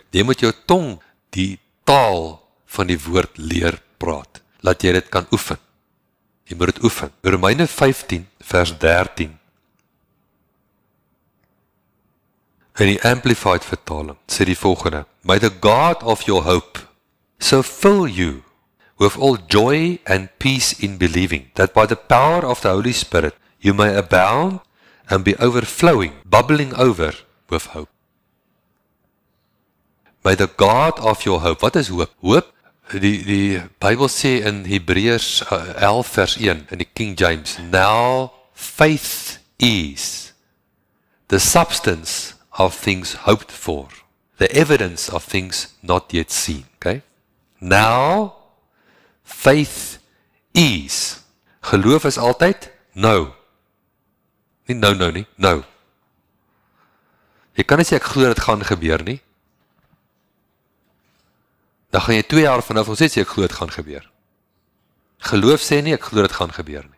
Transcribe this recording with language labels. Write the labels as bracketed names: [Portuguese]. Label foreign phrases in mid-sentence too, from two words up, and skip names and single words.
[Afrikaans] Jy moet jou tong die taal van die woord leer praat. Laat jy dit kan oefen. Jy moet dit oefen. Romeine 15 vers 13. In die Amplified vertaling sê die volgende: [English] May the God of your hope so fill you with all joy and peace in believing, that by the power of the Holy Spirit you may abound and be overflowing, bubbling over with hope. By the God of your hope. [Afrikaans] Wat is hoop? Hoop, die Bybel sê in Hebreërs 11 vers 1, in die King James, [English] now faith is the substance of things hoped for, the evidence of things not yet seen. Okay? Now faith is. [Afrikaans] Geloof is altyd nou. Nie nou nie, nou. Jy kan nie sê ek glo dit gaan gebeur nie. Dan gaan jy 2 jaar vanaf ons sê ek glo dit gaan gebeur. Geloof sê nie ek glo dit gaan gebeur nie.